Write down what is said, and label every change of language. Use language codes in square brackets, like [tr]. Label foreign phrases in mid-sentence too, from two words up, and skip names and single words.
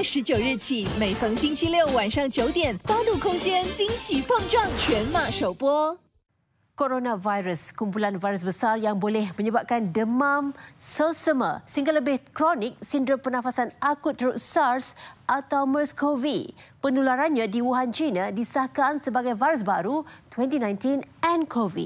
[zh] 19 日起，每逢星期六晚上9点，八度空间惊喜碰撞全马首播。 [ms] Coronavirus, kumpulan virus besar yang boleh menyebabkan demam, selsema sehingga lebih kronik sindrom pernafasan akut teruk SARS atau MERS-CoV. Penularannya di Wuhan, China disahkan sebagai virus baru 2019 nCoV.